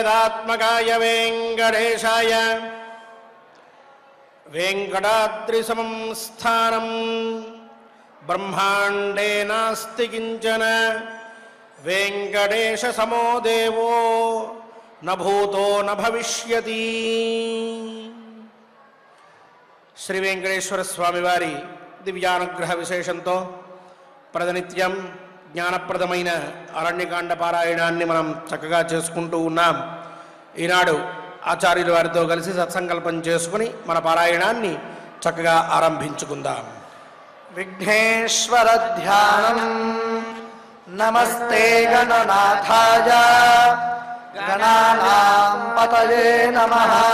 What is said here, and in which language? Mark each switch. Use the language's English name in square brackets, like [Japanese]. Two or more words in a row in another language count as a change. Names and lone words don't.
[Sanskrit] वेङ्कटात्मकाय वेङ्कटेशाय वेङ्कटाद्रिसमं स्थानं ब्रह्माण्डे नास्ति किञ्चन वेङ्कटेशसमो देवो न भूतो न भविष्यति। [Telugu] శ్రీ వేంకటేశ్వర స్వామి వారి దివ్యానుగ్రహ విశేషంతో ప్రతినిత్యం జ్ఞానప్రదమైన అరణ్యకాండ పారాయణాన్ని మనం చక్కగా చేసుకుంటూ ఉన్నాం. ఈనాడు ఆచార్యుల వారితో కలిసి సత్సంకల్పం చేసుకుని మన పారాయణాన్ని చక్కగా ఆరంభించుకుందాం. విఘ్నేశ్వర ధ్యానం. [Sanskrit] నమస్తే గణనాథాయ గణానాం పతయే నమః.